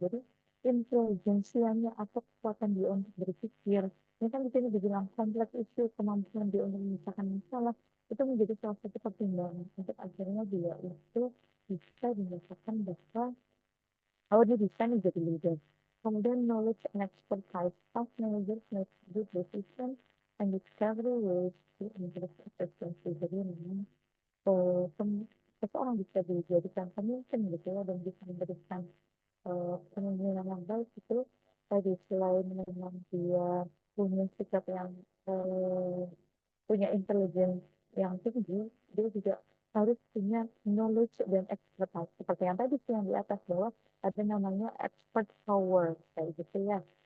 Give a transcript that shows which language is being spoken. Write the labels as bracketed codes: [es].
[id] Jadi intelijensianya atau kekuatan dia untuk berpikir. Ini kan di sini dibilang kompleks isu, kemampuan dia untuk memecahkan masalah itu menjadi salah satu pertimbangan untuk akhirnya dia itu bisa dinyatakan bahwa dia bisa nih jadi leader. Kemudian knowledge and expertise. [en] Self managers make good decisions and discover ways to improve efficiency. [id] Jadi memang seseorang bisa dijadikan pemimpin gitu ya dan bisa memberikan kepemimpinan yang baik itu tadi selain memang dia punya sikap yang eh, punya intelijen yang tinggi, dia juga harus punya knowledge dan expertise seperti yang tadi sih yang di atas bahwa ada namanya expert power kayak gitu ya.